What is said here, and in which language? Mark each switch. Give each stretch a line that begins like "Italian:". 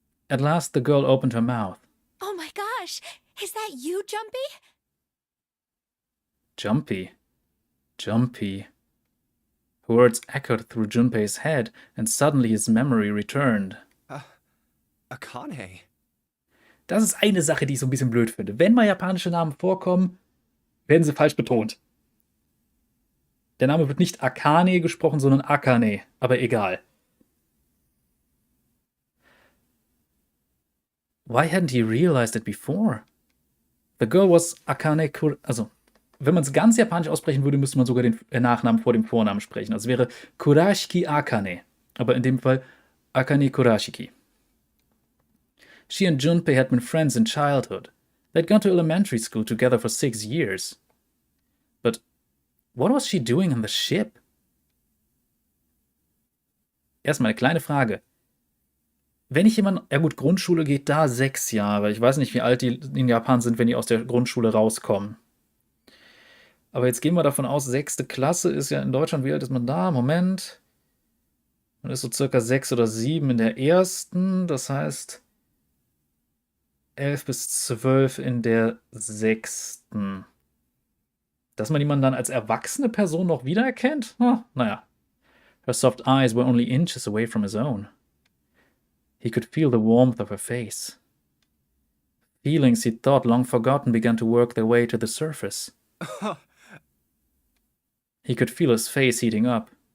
English: At last the girl opened her mouth. Oh my gosh! Is that you, Jumpy? Jumpy. Jumpy. Words echoed through Junpei's head, and suddenly his memory returned. Akane.
German: Das ist eine Sache, die ich so ein bisschen blöd finde. Wenn mal japanische Namen vorkommen, werden sie falsch betont. Der Name wird nicht Akane gesprochen, sondern Akane. Aber egal.
English: Why hadn't he realized it before? The girl was Akane
German: Also, wenn man es ganz japanisch aussprechen würde, müsste man sogar den Nachnamen vor dem Vornamen sprechen. Also wäre Kurashiki Akane. Aber in dem Fall Akane Kurashiki.
English: She and Junpei had been friends in childhood. They'd gone to elementary school together for 6 years. But what was she doing in the ship?
German: Erstmal eine kleine Frage. Wenn ich jemand, ja gut, Grundschule geht da 6 Jahre. Ich weiß nicht, wie alt die in Japan sind, wenn die aus der Grundschule rauskommen. Aber jetzt gehen wir davon aus, 6. Klasse ist ja in Deutschland, wie alt ist man da? Moment. Man ist so circa 6 oder 7 in der ersten. Das heißt 11 bis 12 in der 6. Dass man jemanden dann als erwachsene Person noch wiedererkennt? Naja.
English: Her soft eyes were only inches away from his own. He could feel the warmth of her face. Feelings he'd thought long forgotten began to work their way to the surface. He could feel his face heating up.